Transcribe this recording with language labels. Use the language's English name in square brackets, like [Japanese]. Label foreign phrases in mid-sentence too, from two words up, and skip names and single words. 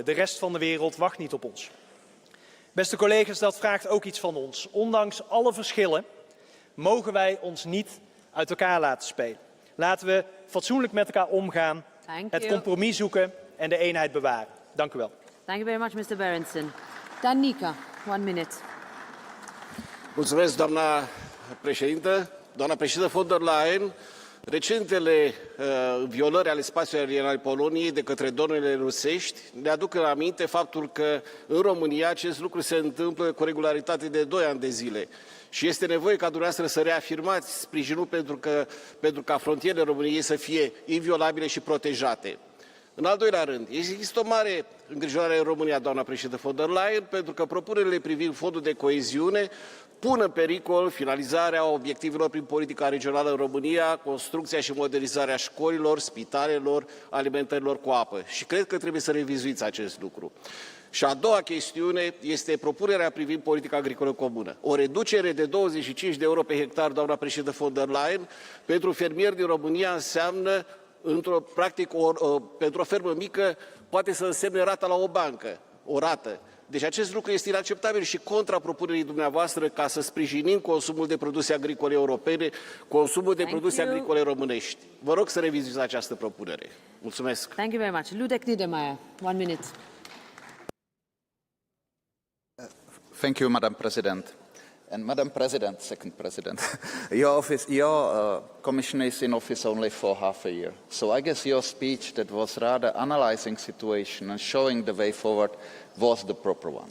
[Dutch] De rest van de wereld wacht niet op ons. Beste collega's, dat vraagt ook iets van ons. Ondanks alle verschillen mogen wij ons niet uit elkaar laten spelen. Laten we fatsoenlijk met elkaar omgaan, het compromis zoeken en de eenheid bewaren. Dank u wel. [English] Thank you very much, Mr. Berenson. Danica, 1 minute. [Romanian] Mulțumesc, doamna președintă. Doamna președintă von der Leyen, Recentele violări ale spațiului aerian al Poloniei de către dronele rusești ne aduc în aminte faptul că în România acest lucru se întâmplă cu regularitate de 2 ani de zile. Și este nevoie ca dumneavoastră să reafirmați sprijinul pentru ca frontierele României să fie inviolabile și protejate. În al doilea rând, există o mare îngrijorare în România, doamna președintă von der Leyen, pentru că propunerile privind fondul de coeziune pun în pericol finalizarea obiectivelor prin politica regională în România, construcția și modernizarea școlilor, spitalelor, alimentărilor cu apă. Și cred că trebuie să revizuiți acest lucru. Și a doua chestiune este propunerea privind politica agricolă comună. O reducere de 25 de euro pe hectar, doamna președintă von der Leyen, pentru fermieri din România înseamnă, practic, pentru o fermă mică, poate să însemne rata la o bancă, o rată. Deci acest lucru este inacceptabil și contra propunerii dumneavoastră ca să sprijinim consumul de produse agricole europene, consumul de produse agricole românești. Vă rog să revizuiți această propunere. Mulțumesc. [English] Thank you very much. Ludek Niedermayer, 1 minute. Thank you, Madam President. And Madam President, second President, your Commission is in office only for half a year. So I guess your speech that was rather analyzing situation and showing the way forward was the proper one.